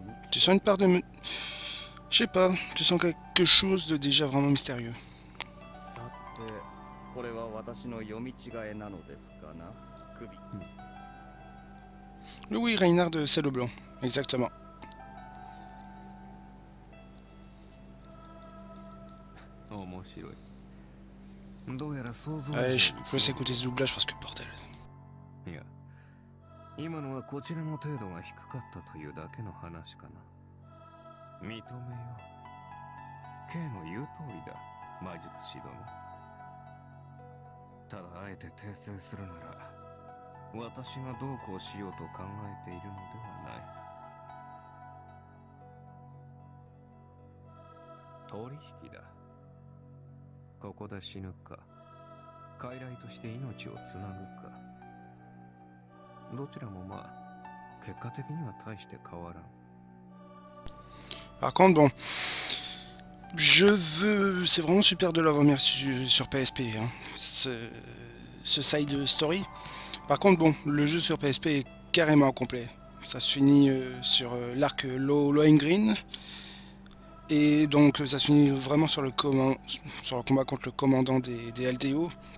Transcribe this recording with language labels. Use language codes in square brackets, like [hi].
[fr] Tu sens une part de... Je sais pas, tu sens quelque chose de déjà vraiment mystérieux. [ja] さてこれは私の読み違えなのですかな。首。 [fr] Oui, Reinhardt, c'est le blanc, exactement. [ja] 面白い。どうやら想像 [fr] Allez, je vais s'écouter ce doublage parce que bordel. [ja] いや、今のはこちらの程度が低かったというだけの話かな。認めよう。 K の言う通りだ、魔術師殿。ただあえて訂正するなら、私がどうこうしようと考えているのではない。取引だ。ここで死ぬか、傀儡として命をつなぐか。どちらもまあ、結果的には大して変わらん。 [fr] Par contre, bon, je veux... C'est vraiment super de l'avoir mis sur PSP, hein, ce side story. Par contre, bon, le jeu sur PSP est carrément complet. Ça se finit sur l'arc Lohengrin. Et donc, ça se finit vraiment sur le combat contre le commandant des LTO.